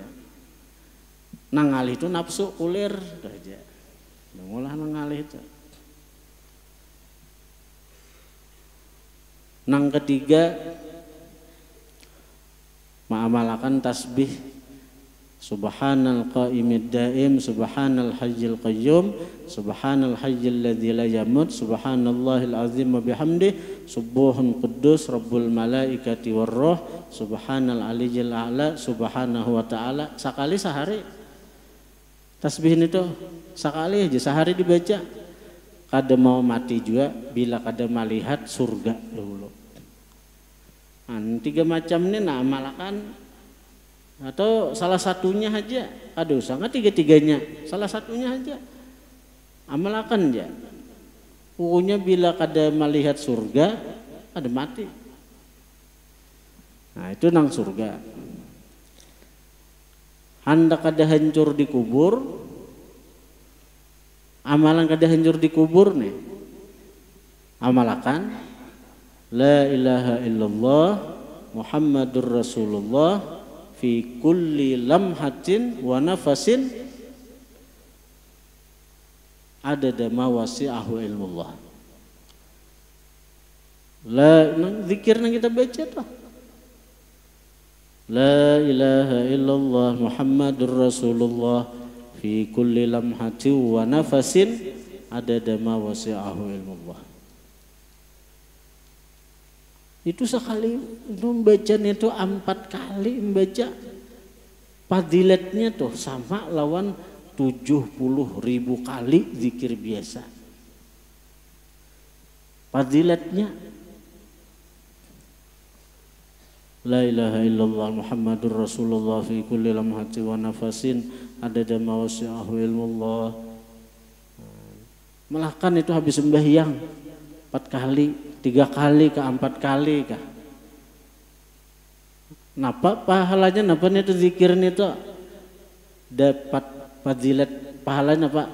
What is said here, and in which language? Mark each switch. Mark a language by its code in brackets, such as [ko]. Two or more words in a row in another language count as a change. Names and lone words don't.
[bjn] Nang kali itu nafsu kulir aja. Mengolah nang kali itu. Nang ketiga mengamalkan tasbih [ar] سبحان القائم الدائم سبحان الحي القيوم سبحان الحي الذي لا يموت سبحان الله العظيم وبحمده سبوح قدوس رب الملائكة والروح سبحان العلي الأعلى سبحانه وتعالى. [bjn] Sekali sehari. Tasbih itu sekali aja sehari dibaca. Kada mau mati juga bila kada melihat surga dulu. Nah, 3 macam ini amalkan. Atau salah satunya aja, ada usah nggak 3-3-nya, salah satunya aja, amalkan aja. Pokoknya bila kada melihat surga, ada mati. Nah itu nang surga. Hendak kada hancur di kubur, amalan kada hancur di kubur nih, amalkan [ar] لا إله إلا الله محمد رسول الله في كل لمحة ونفس عدد ما وسعه علم الله. [bjn] La zikir yang kita baca tuh. [ar] لا إله إلا الله محمد رسول الله في كل لمحة ونفس عدد ما وسعه علم الله. [bjn] Itu sekali membaca itu 4 kali membaca fadilatnya tuh sama lawan 70.000 kali zikir biasa. [ar] Fadilatnya لا إله إلا الله محمد رسول الله في كل لمحة ونفس عدد ما وسعه علم الله. [bjn] Melahkan itu habis sembahyang 4 kali, 3 kali ke 4 kali kah? Napa pahalanya napa itu zikirnya itu dapat fadilat pahalanya apa?